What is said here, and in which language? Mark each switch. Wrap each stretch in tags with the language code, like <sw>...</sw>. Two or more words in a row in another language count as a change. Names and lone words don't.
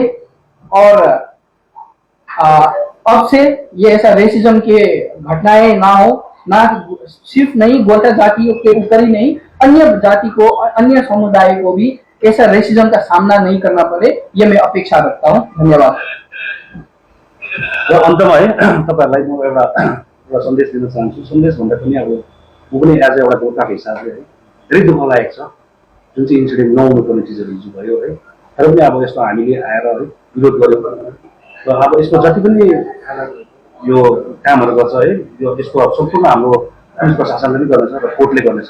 <hi>और अब से ये ऐसा रेसिज्म के घटनाएं ना हो, ना सिर्फ नहीं गोरखा जातियों के ऊपर ही नहीं, अन्य जाति को, अन्य समुदाय को भी ऐसा रेसिज्म का सामना नहीं करना पड़े, ये मैं अपेक्षा रखता हूँ। धन्यवाद।</hi> <ne>र अन्तमा है तपाईहरुलाई म एउटा सन्देश दिन चाहन्छु। सन्देश भन्दा पनि अब म पनि एज एउटा गोर्खाको हिसाबले है धेरै दुःख लागेको छ, जुन चाहिँ इन्सिडेन्ट नहुनु पर्ने चिजहरू हिजो भयो है। तर पनि अब यस्तो हामीले आएर है विरोध गर्यौँ र अब यसको जति पनि यो कामहरू गर्छ है, यो यसको अब सम्पूर्ण हाम्रो पुलिस प्रशासनले पनि गर्नेछ र कोर्टले गर्नेछ।</ne>